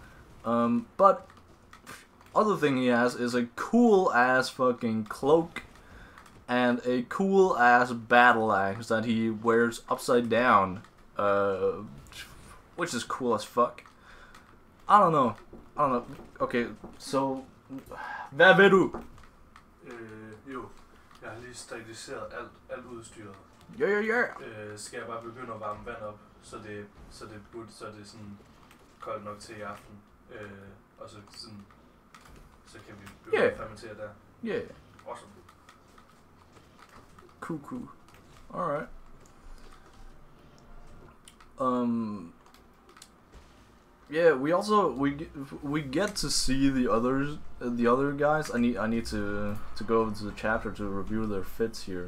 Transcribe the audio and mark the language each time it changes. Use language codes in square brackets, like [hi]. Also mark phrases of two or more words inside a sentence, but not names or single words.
[en] But other thing he has is a cool ass fucking cloak and a cool ass battle axe that he wears upside down, which is cool as fuck. I don't know. Okay, so [da] hvad vil du? Jo, jeg har lige steriliseret alt udstyret. Skal jeg bare begynde at varme vand op, så det er sådan koldt nok til i aften, og så kan vi begynde at fermentere der. [en] Yeah. Awesome. Cool. Alright. Yeah, we get to see the other guys. I need to go over to the chapter to review their fits here.